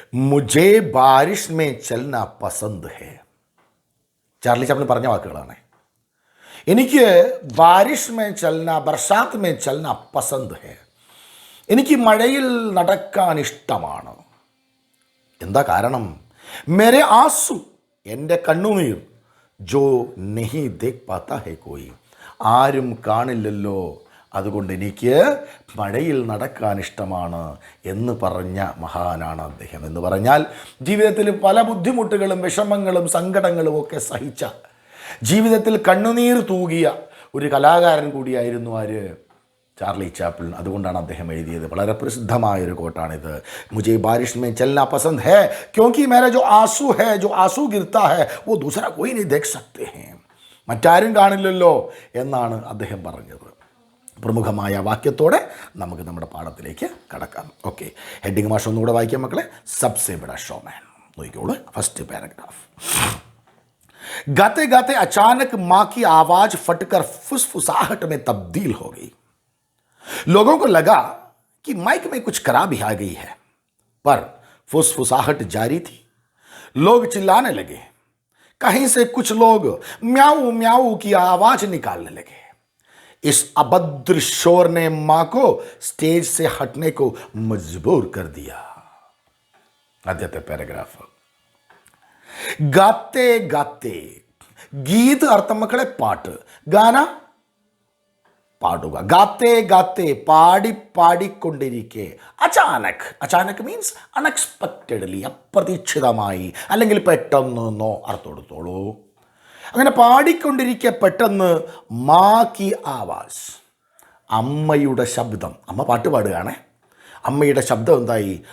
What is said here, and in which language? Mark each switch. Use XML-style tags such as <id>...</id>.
<hi>മുझे बारिश में चलना पसंद है.</hi> <ml>ചാർലി ചാപ്ലിൻ പറഞ്ഞ വാക്കുകളാണ്. എനിക്ക്</ml> <hi>ബാരിഷ് മേ ചൽന, ബർസാത്ത് മേ ചൽന പസന്ത് ഹെ,</hi> <ml>എനിക്ക് മഴയിൽ നടക്കാൻ ഇഷ്ടമാണ്. എന്താ കാരണം?</ml> <hi>മേരെ ആസു,</hi> <ml>എൻ്റെ കണ്ണുനീർ,</ml> <hi>ജോ നെഹി ദേഖ് പാത്താ ഹെ കോയി,</hi> <ml>ആരും കാണില്ലല്ലോ, അതുകൊണ്ട് എനിക്ക് മഴയിൽ നടക്കാൻ ഇഷ്ടമാണ് എന്ന് പറഞ്ഞ മഹാനാണ് അദ്ദേഹം. എന്ന് പറഞ്ഞാൽ ജീവിതത്തിൽ പല ബുദ്ധിമുട്ടുകളും വിഷമങ്ങളും സങ്കടങ്ങളും ഒക്കെ സഹിച്ച, ജീവിതത്തിൽ കണ്ണുനീർ തൂകിയ ഒരു കലാകാരൻ കൂടിയായിരുന്നു ആര്? Charlie Chaplin. അതുകൊണ്ടാണ് അദ്ദേഹം എഴുതിയത്. വളരെ പ്രസിദ്ധമായൊരു കോട്ടാണിത്.</ml> <hi>മുझे बारिश में चलना पसंद है क्योंकि मेरा जो आंसू है, जो आंसू गिरता है वो दूसरा कोई नहीं देख सकते हैं,</hi> <ml>മറ്റാരും കാണില്ലല്ലോ എന്നാണ് അദ്ദേഹം പറഞ്ഞത്. പ്രമുഖമായ വാക്യത്തോടെ നമുക്ക് നമ്മുടെ പാഠത്തിലേക്ക് കടക്കാം. ഓക്കെ, ഹെഡിങ് മാഷ് ഒന്നുകൂടെ വായിക്കാം മക്കളെ. സബ്സെ ബഡാ ഷോമാൻ നോക്കിക്കോളൂ. First paragraph.</ml> <hi>गाते गाते अचानक मां की आवाज फटकर फुसफुसाहट में तब्दील हो गई. लोगों को लगा कि माइक में कुछ खराबी आ गई है, पर फुसफुसाहट जारी थी. लोग चिल्लाने लगे. कहीं से कुछ लोग म्याऊ म्याऊ की आवाज निकालने लगे. इस अभद्र शोर ने मां को स्टेज से हटने को मजबूर कर दिया.</hi> <ml>आद्यते पैराग्राफ.</ml> <hi>गाते गाते, गीत</hi> <ml>अर्थम मक्कळे पाट, गाना പാടുക.</ml> <hi>ഗാത്തെ ഗാത്തെ,</hi> <ml>പാടി പാടിക്കൊണ്ടിരിക്കെ, അചാനക്, അചാനക്</ml> <en>means unexpectedly,</en> <ml>അപ്രതീക്ഷിതമായി, അല്ലെങ്കിൽ പെട്ടെന്നോ അർത്ഥം എടുത്തോളൂ. അങ്ങനെ പാടിക്കൊണ്ടിരിക്കെ പെട്ടെന്ന്</ml> <hi>മാ കി ആവാസ്,</hi> <ml>അമ്മയുടെ ശബ്ദം, അമ്മ പാട്ട് പാടുകയാണേ, അമ്മയുടെ ശബ്ദം എന്തായി?</ml>